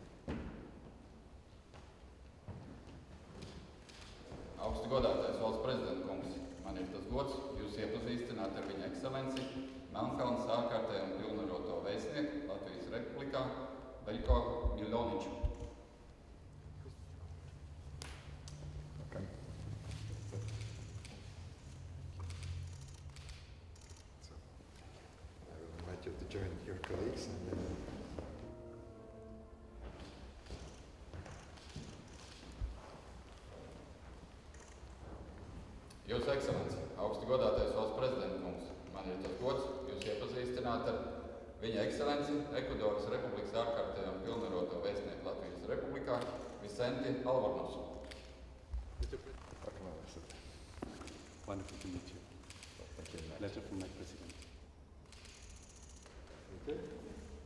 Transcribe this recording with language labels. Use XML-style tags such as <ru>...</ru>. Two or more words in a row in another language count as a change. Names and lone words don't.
<lv>Augsti godātais valsts prezidenta kungs, man ir tas gods jūs iepazīstināt ar Viņa ekscelenci, Melnkalnes ārkārtējo un pilnvaroto vēstnieku Latvijas Republikā Veļko Miljoniču.</lv> <en>Okay. So, I will invite you to join your colleagues and then</en> <lv>Jūsu ekscelence, augsti godātais valsts prezidenta kungs, man ir tas gods jūs iepazīstināt ar Viņa ekscelenci, Ekvadoras Republikas ārkārtējo un pilnvaroto vēstnieku Latvijas Republikā Vicenti Alvarnosu.</lv> <en>Wonderful to meet you. thank you very much. Letter from my president. Okay.</en>